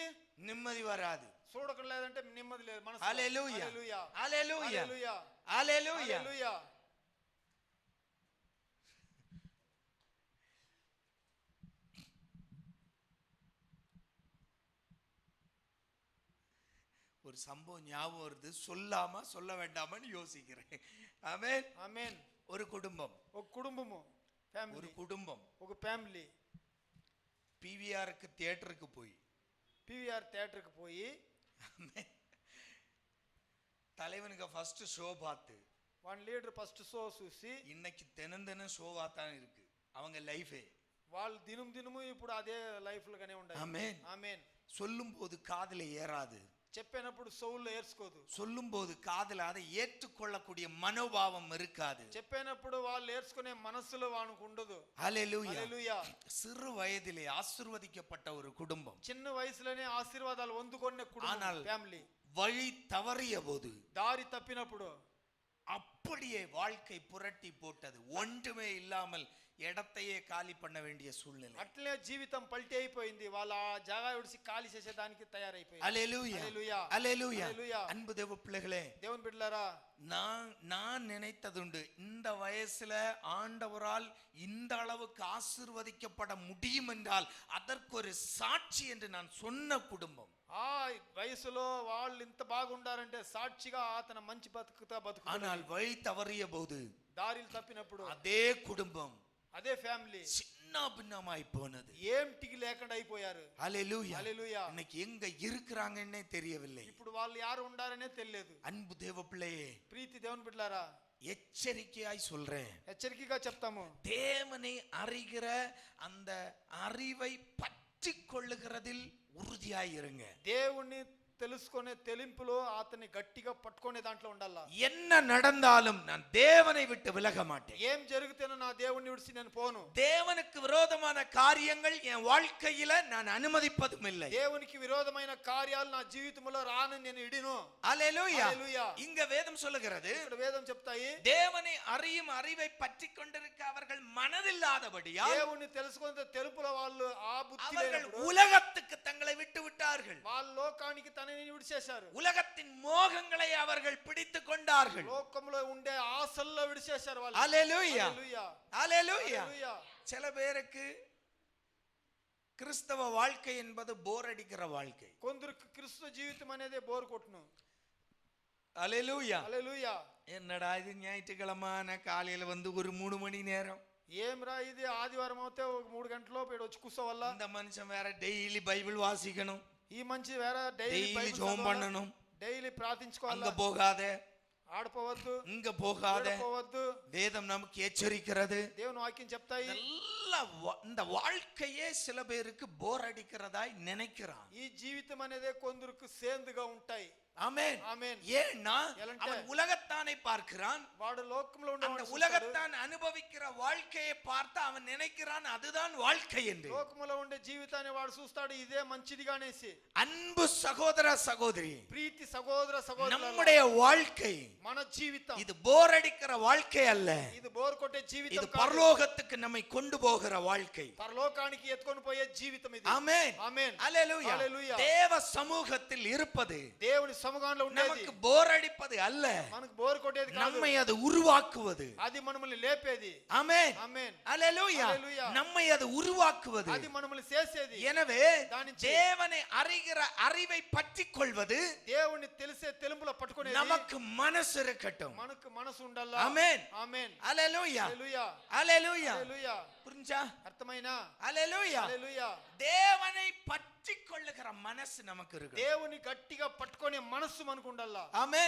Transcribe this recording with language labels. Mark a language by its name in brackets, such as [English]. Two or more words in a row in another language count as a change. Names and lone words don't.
[Tamil] நிம்மதி வராது. [Telugu] చూడకలేదంటే నెమ్మది లేదు మనసు. [Tamil] ஹalleluya. [Telugu] హల్లెలూయా. [Tamil] ஹalleluya. [Telugu] హల్లెలూయా. [Tamil] ஹalleluya. [Telugu] హల్లెలూయా. [Tamil] ஒரு சம்பவம் ஞாபகம் வருது, சொல்லாம சொல்ல வேண்டாமன்னு யோசிக்கிறேன். ஆமென். [Telugu] ఆమేన్. [Tamil] ஒரு குடும்பம், [Telugu] ఒక కుటుంబము, ఫ్యామిలీ, [Tamil] ஒரு குடும்பம் [Telugu] ఒక ఫ్యామిలీ [Tamil] பிவிஆருக்கு தியேட்டருக்கு போய், [Telugu] పివిఆర్ థియేటర్కి పోయి [Tamil] தலைவனுக்கு [English] first show [Tamil] பார்த்து [English] one leader first show [Telugu] చూసి [Tamil] இன்னைக்கு தினம் ஷோவா தான் இருக்கு அவங்க லைஃபே. [Telugu] వాళ్ళు దినము ఇప్పుడు అదే లైఫ్ గానే ఉండాలి. [Tamil] ஆமென். [Telugu] ఆమేన్. [Tamil] சொல்லும்போது காதுல ஏறாது, [Telugu] చెప్పినప్పుడు సౌల్లో ఏర్చుకోదు, [Tamil] சொல்லும்போது காதுல அதை ஏற்றுக்கொள்ளக்கூடிய மனோபாவம் இருக்காது, [Telugu] చెప్పినప్పుడు వాళ్ళు ఏర్చుకునే మనసులో వానికి ఉండదు. [Tamil] ஹல்லேலூயா. [Telugu] హల్లెలూయా. [Tamil] சிறு வயதிலே ஆசீர்வதிக்கப்பட்ட ஒரு குடும்பம், [Telugu] చిన్న వయసులోనే ఆశీర్వాదాలు పొందుకునే కుటుంబం, ఫ్యామిలీ [Tamil] வழி தவறிய போது, [Telugu] దారి తప్పినప్పుడు [Tamil] அப்படியே வாழ்க்கை புரட்டி போட்டது, ஒன்றுமே இல்லாமல் இடத்தையே காலி பண்ண வேண்டிய சூழ்நிலை. [Telugu] అట్లే జీవితం పల్టీ అయిపోయింది, వాళ్ళ ఆ జాగా విడిచి ఖాళీ చేసేదానికి తయారైపోయింది. [Tamil] ஹல்லேலூயா. [Telugu] హల్లెలూయా. [Tamil] ஹல்லேலூயா. [Telugu] హల్లెలూయా. [Tamil] அன்பு தேவ பிள்ளைகளே, [Telugu] దేవుని బిడ్డలారా, [Tamil] நான் நினைத்ததுண்டு, இந்த வயசுல ஆண்டவரால் இந்த அளவுக்கு ஆசீர்வதிக்கப்பட முடியும் என்றால் அதற்கு ஒரு சாட்சி என்று நான் சொன்ன குடும்பம். [Telugu] ఆ వయసులో వాళ్ళు ఇంత బాగుండారంటే సాక్షిగా అతను మంచి బతుకు. [Tamil] ஆனால் வழி தவறிய போது [Telugu] దారిలు తప్పినప్పుడు [Tamil] அதே குடும்பம், [Telugu] అదే ఫ్యామిలీ [Tamil] சின்ன பின்னமாய் போனது. [Telugu] ఏంటికి లేకుండా అయిపోయారు. [Tamil] ஹல்லேலூயா. [Telugu] హల్లెలూయా. [Tamil] இன்னைக்கு எங்க இருக்கிறாங்கன்னே தெரியவில்லை. [Telugu] ఇప్పుడు వాళ్ళు யாరు ఉండారనే తెలియదు. [Tamil] அன்பு தேவ பிள்ளையே, [Telugu] ప్రీతి దేవుని బిడ్డలారా, [Tamil] எச்சரிக்கையாய் சொல்றேன், [Telugu] హెచ్చరికగా చెప్తాము, [Tamil] தேவனை அறிகிற அந்த அறிவை பற்றி கொள்ளுகிறதில் உறுதியாய் இருங்க. [Telugu] దేవుణ్ణి తెలుసుకునే తెలింపులో అతన్ని గట్టిగా పట్టుకునే దాంట్లో ఉండాలా. [Tamil] என்ன நடந்தாலும் நான் தேவனை விட்டு விலக மாட்டேன். [Telugu] ఏం జరిగితేనో నా దేవుణ్ణి విడిచి నేను పోను. [Tamil] தேவனுக்கு விரோதமான காரியங்கள் என் வாழ்க்கையில நான் அனுமதிப்பதும் இல்லை. [Telugu] దేవునికి విరోధమైన కార్యాలు నా జీవితంలో రానని నేను ఇడిను. [Tamil] ஹல்லேலூயா. [Telugu] హల్లెలూయా. [Tamil] இங்க வேதம் சொல்லுகிறது, [Telugu] ఇక్కడ వేదం చెప్తాయి, [Tamil] தேவனை அறியும் அறிவை பற்றி கொண்டிருக்க அவர்கள் மனதில்லாதபடியால் [Telugu] దేవుణ్ణి తెలుసుకునే తెలుపులో వాళ్ళు ఆ బుద్ధి [Tamil] அவர்கள் [Telugu] లేనప్పుడు [Tamil] உலகத்துக்கு தங்களை விட்டு விட்டார்கள். [Telugu] వాళ్ళ లోకానికి తనని విడిచేశారు. [Tamil] உலகத்தின் மோகங்களை அவர்கள் பிடித்துக் கொண்டார்கள். [Telugu] లోకంలో ఉండే ఆశల్లో విడిచేశారు వాళ్ళు. [Tamil] ஹல்லேலூயா. [Telugu] హల్లెలూయా. [Tamil] ஹல்லேலூயா. [Telugu] హల్లెలూయా. [Tamil] சில பேருக்கு கிறிஸ்தவ வாழ்க்கை என்பது போர் அடிக்கிற வாழ்க்கை. [Telugu] కొందరికి క్రీస్తు జీవితం అనేది బోర్ కొట్టును. [Tamil] ஹல்லேலூயா. [Telugu] హల్లెలూయా. [Tamil] என்னடா இது ஞாயிற்றுக்கிழமை காலையில வந்து ஒரு 3 மணி நேரம், [Telugu] ఏమ్రా ఇది ఆదివారం అవుతే ఒక 3 గంటలోపు ఇక్కడ వచ్చి కూర్చోవల్ల. [Tamil] இந்த மனுஷன் வேற [English] daily Bible [Tamil] வாசிக்கணும், [Telugu] ఈ మంచి వేరే [Tamil] டெய்லி ஜெபம் பண்ணணும், [Telugu] డైలీ ప్రార్థించుకోవాలి. [Tamil] அங்க போகாத [Telugu] ఆడపోవద్దు, [Tamil] இங்க போகாத, [Telugu] పోవద్దు. [Tamil] வேதம் நமக்கு எச்சரிக்கிறது. [Telugu] దేవుని వాక్యం చెప్తాయి. [Tamil] இந்த வாழ்க்கையே சில பேருக்கு போர் அடிக்கிறதாய் நினைக்கிறான். [Telugu] ఈ జీవితం అనేది కొందరికి సేందుగా ఉంటాయి. [Tamil] ஆமென். [Telugu] ఆమేన్. [Tamil] ஏன்னா அவன் உலகத்தானை பார்க்கிறான், [Telugu] వాడు లోకంలో [Tamil] அந்த [Telugu] ఉండే [Tamil] உலகத்தான் அனுபவிக்கிற வாழ்க்கையை பார்த்து அவன் நினைக்கிறான் அதுதான் வாழ்க்கை என்று. [Telugu] లోకంలో ఉండే జీవితాన్ని వాడు చూస్తాడు ఇదే మంచిదిగానేసి. [Tamil] அன்பு சகோதர சகோதரி, [Telugu] ప్రీతి సహోదర సహోదరులారా, [Tamil] நம்முடைய வாழ்க்கை [Telugu] మన జీవితం [Tamil] இது போர் அடிக்கிற வாழ்க்கை அல்ல, [Telugu] ఇది బోర్ కొట్టే [Tamil] இது [Telugu] జీవితం కాదు. [Tamil] பரலோகத்துக்கு நம்மை கொண்டு போகிற வாழ்க்கை. [Telugu] పరలోకానికి ఎత్తుకొని పోయే జీవితం ఇది. [Tamil] ஆமென். [Telugu] ఆమేన్. [Tamil] ஹல்லேலூயா. [Telugu] హల్లెలూయా. [Tamil] தேவ சமூகத்தில் இருப்பது [Telugu] దేవుని సముఖంలో ఉండేది [Tamil] நமக்கு போர் அடிப்பது அல்ல, [Telugu] మనకు బోర్ కొట్టేది కాదు. [Tamil] நம்மை அது உருவாக்குவது. [Telugu] అది మనల్ని లేపేది. [Tamil] ஆமென். [Telugu] ఆమేన్. [Tamil] ஹல்லேலூயா. [Telugu] హల్లెలూయా. [Tamil] நம்மை அது உருவாக்குவது. [Telugu] అది మనల్ని చేసేది. [Tamil] எனவே [Telugu] దాని [Tamil] தேவனை அறிகிற அறிவை பற்றிக் கொள்வது [Telugu] దేవుని తెలిసే తెలుపులో పట్టుకునేది [Tamil] நமக்கு மனசு இருக்கட்டும். [Telugu] మనకు మనసు ఉండాలా. [Tamil] ஆமென். [Telugu] ఆమేన్. [Tamil] ஹல்லேலூயா. [Telugu] హల్లెలూయా. [Tamil] ஹல்லேலூயா. [Telugu] హల్లెలూయా. [Tamil] புரிஞ்சா? [Telugu] అర్థమైనా? [Tamil] ஹல்லேலூயா. [Telugu] హల్లెలూయా. [Tamil] தேவனை பற்றிக் கொள்ளுகிற மனசு நமக்கு இருக்கு. [Telugu] దేవుని గట్టిగా పట్టుకునే మనసు మనకు ఉండాలా. [Tamil] ஆமென்.